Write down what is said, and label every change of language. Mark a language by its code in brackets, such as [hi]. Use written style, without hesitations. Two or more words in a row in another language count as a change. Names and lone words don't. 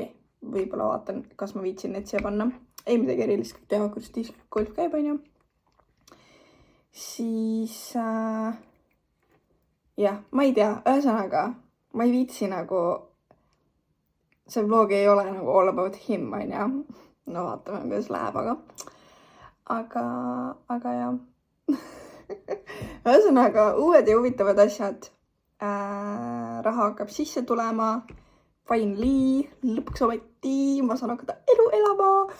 [et] Võib-olla vaatan, kas ma viitsin neid siia panna. Ei midagi erilist teha, kuidas discgolf käib, on ju. Siis jah, ma ei tea, ühesõnaga, ma ei viitsi nagu, see vlog ei ole nagu [en] all about him, [et] on ju. No vaatame, kuidas läheb, aga jah. Ühesõnaga, uued ja huvitavad asjad. Raha hakkab sisse tulema. Finally, lõpuks ometi, ma saan hakata elu elama.